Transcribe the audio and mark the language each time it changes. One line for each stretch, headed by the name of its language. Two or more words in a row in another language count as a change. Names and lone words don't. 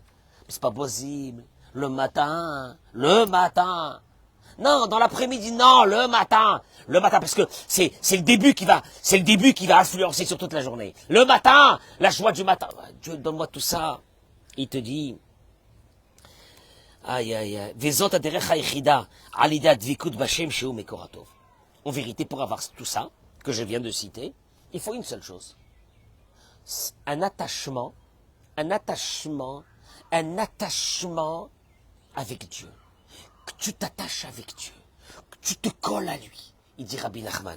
French: C'est pas possible. Le matin. Non, dans l'après-midi, non, le matin, parce que c'est le début qui va influencer sur toute la journée. Le matin, la joie du matin. Dieu, donne-moi tout ça. Il te dit, aïe, aïe, aïe,
Hebrew: וזאת הדרך היחידה לידי דביקות בשם שהוא מקורותיו.
French: En vérité, pour avoir tout ça, que je viens de citer, il faut une seule chose. Un attachement avec Dieu. Que tu t'attaches avec Dieu. Que tu te colles à lui. Il dit Rabbi Nachman.